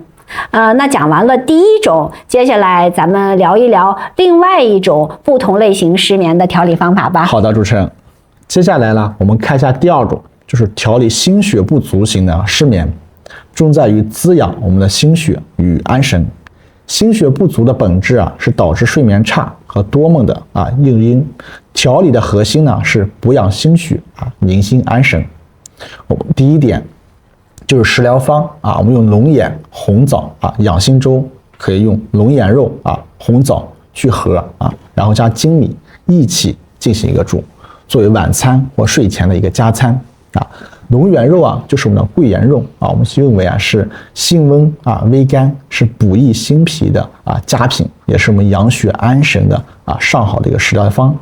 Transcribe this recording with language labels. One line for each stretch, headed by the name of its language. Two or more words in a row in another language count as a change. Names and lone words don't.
Chinese: 那講完了第1種，接下來咱們聊一聊另外一種不同類型失眠的調理方法吧。好的，主持人。接下來呢，我們看一下第2種，就是調理心血不足型的失眠，重在於滋養我們的心血與安神。心血不足的本質是導致睡眠差和多夢的誘因。調理的核心呢是補養心血寧心安神。第1點就是食療方我們用龍眼、紅棗養心粥，可以用龍眼肉紅棗去核然後加粳米一起進行一個煮，作為晚餐或睡前的一個加餐龍眼肉就是我們的桂圓肉我們認為是性溫微甘，是補益心脾的佳品，也是我們養血安神的上好的一個食療方。